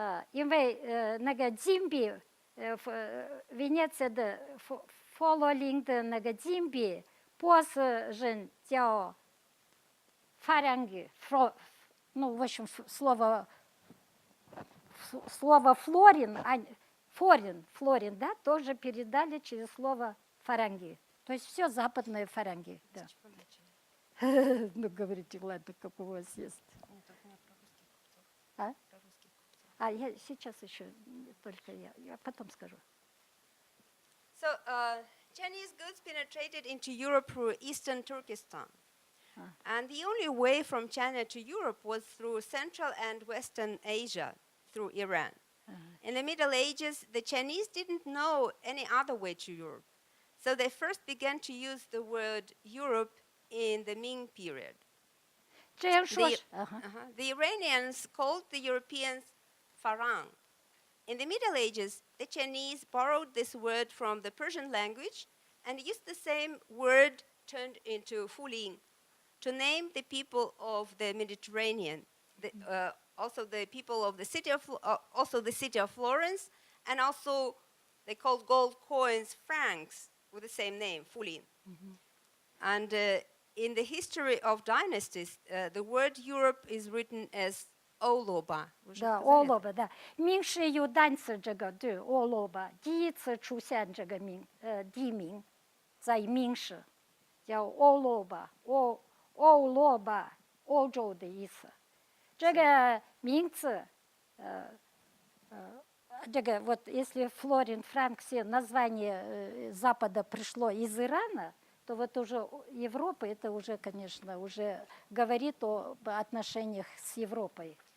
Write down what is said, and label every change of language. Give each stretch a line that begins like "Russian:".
Chinese: 因为那个金币，Венеция的佛罗琳的那个金币，波斯人叫法兰吉，
Russian: ну, в общем, слово флорин, да, тоже передали через слово фаранги. То есть все западные фаранги. Да. Ну, говорите, ладно, как у вас есть. Я сейчас еще только я потом скажу.
English: So Chinese goods penetrated into Europe through eastern Turkestan. And the only way from China to Europe was through Central and Western Asia, through Iran. In the Middle Ages, the Chinese didn't know any other way to Europe. So they first began to use the word Europe in the Ming period. The Iranians called the Europeans Farang. In the Middle Ages, the Chinese borrowed this word from the Persian language and used the same word turned into Fulin to name the people of the Mediterranean, also the people of the city of Florence, and also they called gold coins francs with the same name, Fulin. And in the history of dynasties, the word Europe is written as Oloba.
Russian: Да, олоба, да.
Chinese: 明史有单词这个对，欧罗巴第一次出现这个地名，在明史叫欧罗巴，欧罗巴，欧洲的意思。这个名字，这个
Russian: вот если Флорин Франк все название Запада пришло из Ирана, то вот уже Европа это уже, конечно, уже говорит об отношениях с Европой.